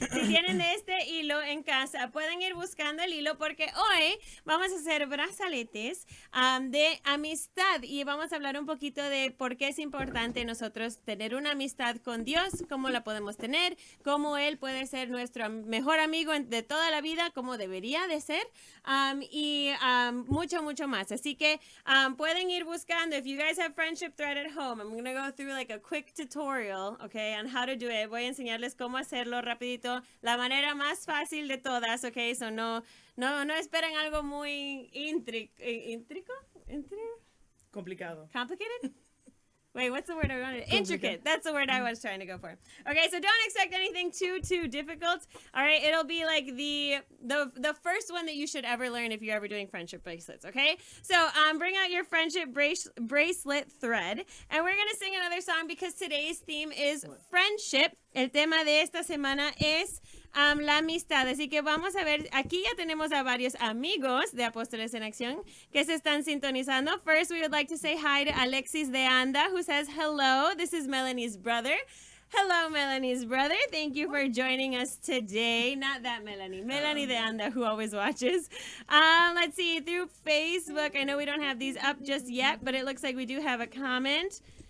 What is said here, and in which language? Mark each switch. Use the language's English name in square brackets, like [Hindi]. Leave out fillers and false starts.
[Spanish] Si tienen este hilo en casa, pueden ir buscando el hilo porque hoy vamos a hacer brazaletes de amistad y vamos a hablar un poquito de por qué es importante nosotros tener una amistad con Dios, cómo la podemos tener, cómo Él puede ser nuestro mejor amigo de toda la vida, como debería de ser, y mucho más. Así que pueden ir buscando. [English] If you guys have friendship thread at home, I'm going to go through like a quick tutorial, okay, on how to do it. [Spanish] Voy a enseñarles cómo hacerlo rapidito, la manera más fácil de todas, ok, so no esperen algo muy intrico? Complicado. [English] Complicated? Wait, what's the word I wanted? Intricate. That's the word I was trying to go for. Okay, so don't expect anything too difficult. All right, it'll be like the first one that you should ever learn if you're ever doing friendship bracelets, okay? So bring out your friendship bracelet thread, and we're going to sing another song because today's theme is friendship. [Spanish] El tema de esta semana es la amistad. Así que vamos a ver, aquí ya tenemos a varios amigos de Apóstoles en Acción que se están sintonizando. [English] First, we would like to say hi to Alexis de Anda, who says hello. This is Melanie's brother. Hello, Melanie's brother. Thank you for joining us today. Not that Melanie. Melanie de Anda, who always watches. Let's see, through Facebook. I know we don't have these up just yet, but it looks like we do have a comment.